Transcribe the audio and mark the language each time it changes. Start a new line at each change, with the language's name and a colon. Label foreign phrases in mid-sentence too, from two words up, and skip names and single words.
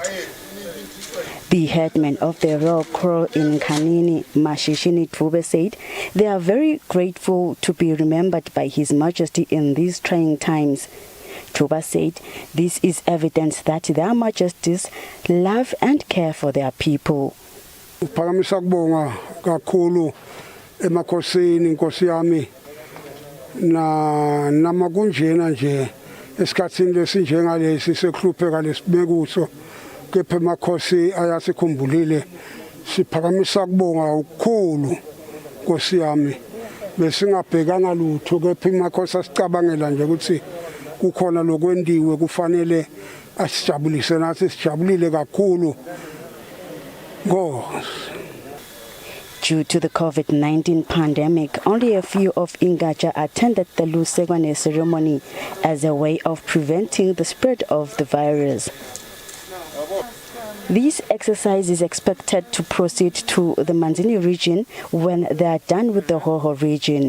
English: The headman of the Royal Corps in Kanini, Mashishini Dvube, said they are very grateful to be remembered by His Majesty in these trying times. Dvube said this is evidence that their Majesties love and care for their people.
Swati: Uphakamisa kubonga kakhulu emakhosini inkosi yami na namakunjena nje esikhatsini lesinjengalesi sekuhlupheka lesibekuso. Kepha emakhosi ayasikhumbulile siphakamisa kubonga ukukhulu Nkosi yami besingabhekana lutho kepha emakhosi asicabangela nje ukuthi kukhona lokwendiwe kufanele asijabulise nathi sijabulile kakhulu Nkosi.
English: Due to the COVID-19 pandemic, only a few of Ingacha attended the Lusekwane ceremony as a way of preventing the spread of the virus. This exercise is expected to proceed to the Manzini region when they are done with the Hoho region.